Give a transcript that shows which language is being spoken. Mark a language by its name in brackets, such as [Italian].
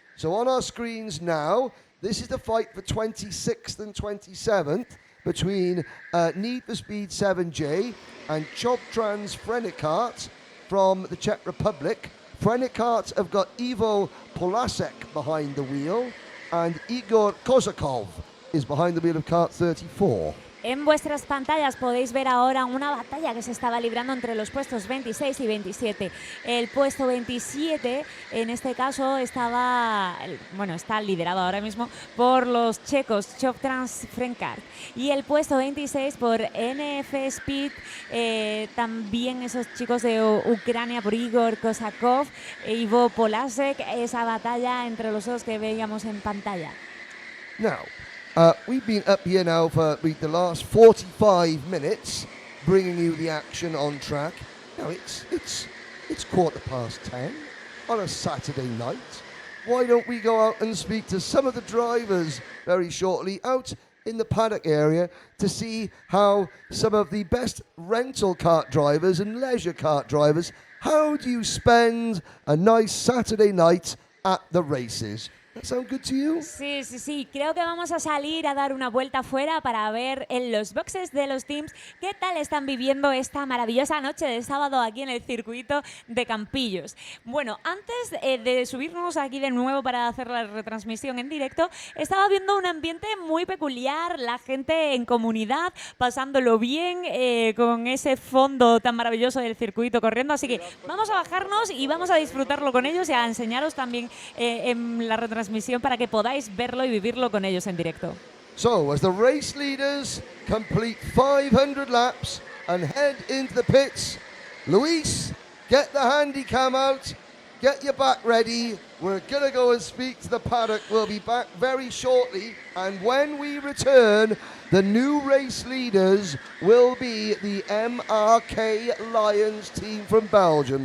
[English] So on our screens now, this is the fight for 26th and 27th between Need for Speed 7J and Chobtrans Frenikart from the Czech Republic. Frenikart have got Ivo Polasek behind the wheel, and Igor Kozakov is behind the wheel of kart 34. [Spanish] En vuestras pantallas podéis ver ahora una batalla que se estaba librando entre los puestos 26 y 27. El puesto 27, en este caso, está liderado ahora mismo por los checos Chobtrans Frenkart. Y el puesto 26 por NF Speed, también esos chicos de Ucrania por Igor Kozakov e Ivo Polasek. Esa batalla entre los dos que veíamos en pantalla. [English] Now, we've been up here now for the last 45 minutes, bringing you the action on track. Now it's 10:15 on a Saturday night. Why don't we go out and speak to some of the drivers very shortly out in the paddock area to see how some of the best rental kart drivers and leisure kart drivers, how do you spend a nice Saturday night at the races? That sound good to you? [Spanish] Sí, sí, sí. Creo que vamos a salir a dar una vuelta afuera para ver en los boxes de los teams qué tal están viviendo esta maravillosa noche de sábado aquí en el circuito de Campillos. Bueno, antes de subirnos aquí de nuevo para hacer la retransmisión en directo, estaba viendo un ambiente muy peculiar, la gente en comunidad, pasándolo bien con ese fondo tan maravilloso del circuito corriendo. Así que vamos a bajarnos y vamos a disfrutarlo con ellos y a enseñaros también en la retransmisión para que podáis verlo y vivirlo con ellos en directo. [English] So, as the race leaders complete 500 laps and head into the pits, Luis, get the handy cam out, get your back ready. We're going to go and speak to the paddock. We'll be back very shortly. And when we return, the new race leaders will be the MRK Lions team from Belgium.